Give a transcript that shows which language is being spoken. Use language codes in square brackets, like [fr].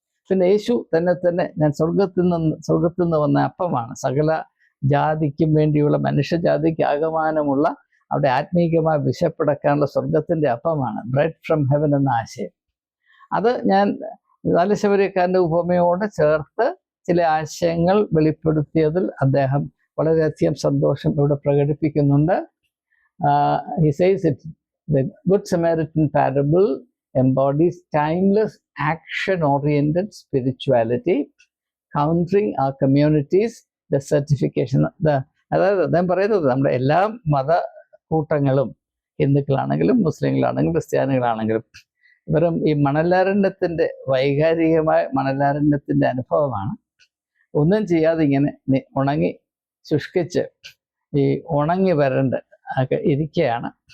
[ml] പിന്നെ യേശു തന്നെ ഞാൻ സ്വർഗത്തിൽ നിന്ന് വന്ന അപ്പമാണ്, സകല ജാതിക്കും വേണ്ടിയുള്ള, മനുഷ്യജാതിക്ക് ആകമാനമുള്ള അവിടെ ആത്മീയമായി വിശപ്പടക്കാനുള്ള സ്വർഗത്തിൻ്റെ അപ്പമാണ്, [en] bread from heaven [ml] എന്ന ആശയം. അത് ഞാൻ നാലശബരിക്കാരൻ്റെ ഉപമയോട് ചേർത്ത് ചില ആശയങ്ങൾ വെളിപ്പെടുത്തിയതിൽ അദ്ദേഹം വളരെയധികം സന്തോഷം ഇവിടെ പ്രകടിപ്പിക്കുന്നുണ്ട്. [en] He says it, the Good Samaritan parable embodies timeless action-oriented spirituality, countering our communities' desertification. [ml] അതായത് അദ്ദേഹം പറയുന്നത്, നമ്മുടെ എല്ലാ മതക്കൂട്ടങ്ങളും, ഹിന്ദുക്കളാണെങ്കിലും മുസ്ലിങ്ങളാണെങ്കിലും ക്രിസ്ത്യാനികളാണെങ്കിലും, വെറും ഈ മണലാരണ്യത്തിൻ്റെ വൈകാരികമായ മണലാരണ്യത്തിൻ്റെ അനുഭവമാണ്. ഒന്നും ചെയ്യാതെ ഇങ്ങനെ ഉണങ്ങി ശുഷ്കിച്ച് ഈ ഉണങ്ങി വരണ്ട് ഒക്കെ ഇരിക്കുകയാണ്.